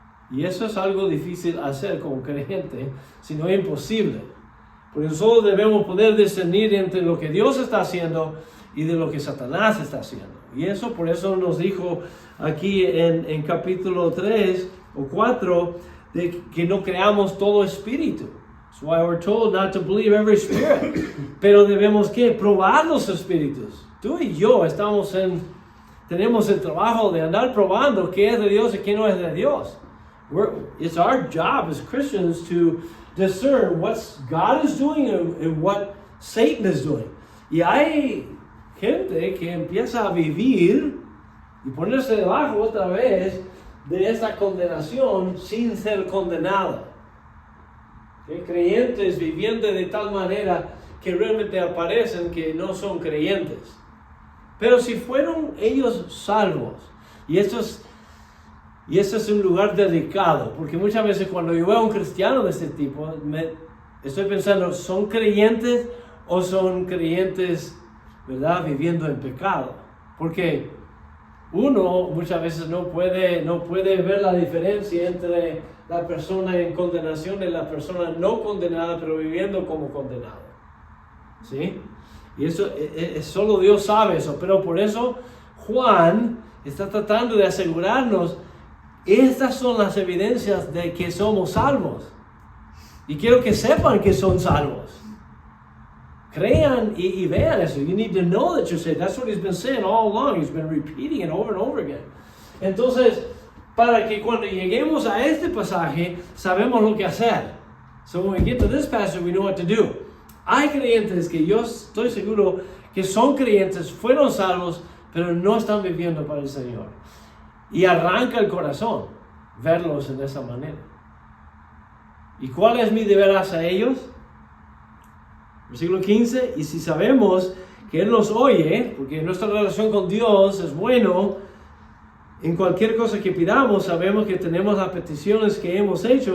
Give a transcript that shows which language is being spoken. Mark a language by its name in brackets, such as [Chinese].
[Spanish] Y eso es algo difícil hacer como creyente, si no es imposible. Porque nosotros debemos poder discernir entre lo que Dios está haciendo y de lo que Satanás está haciendo. Y eso, por eso nos dijo aquí en capítulo 3 o 4, de que no creamos todo espíritu. [English] That's why we're told not to believe every spirit. [Spanish] Pero debemos ¿qué? Probar los espíritus. Tú y yo tenemos el trabajo de andar probando qué es de Dios y qué no es de Dios. [English] It's our job as Christians to discern what God is doing and what Satan is doing. [Spanish] Y hay gente que empieza a vivir y ponerse debajo otra vez de esta condenación sin ser condenada. Creyentes viviendo de tal manera que realmente aparecen que no son creyentes. Pero si fueron ellos salvos, y eso es un lugar delicado, porque muchas veces cuando yo veo a un cristiano de este tipo, estoy pensando, ¿son creyentes o son creyentes, verdad, viviendo en pecado? Porque uno muchas veces no puede ver la diferencia entre la persona en condenación y la persona no condenada, pero viviendo como condenado. ¿Sí? Y eso solo Dios sabe eso, pero por eso Juan está tratando de asegurarnos, estas son las evidencias de que somos salvos. Y quiero que sepan que son salvos. Crean y vean eso. [English] You need to know that you're saved. That's what he's been saying all along. He's been repeating it over and over again. [Spanish] Entonces, para que cuando lleguemos a este pasaje, sabemos lo que hacer. [English] So when we get to this passage, we know what to do. [Spanish] Hay creyentes que yo estoy seguro que son creyentes, fueron salvos, pero no están viviendo para el Señor. Y arranca el corazón verlos en esa manera. ¿Y cuál es mi deber hacia ellos? Versículo 15, y si sabemos que Él nos oye, porque nuestra relación con Dios es bueno, en cualquier cosa que pidamos, sabemos que tenemos las peticiones que hemos hecho.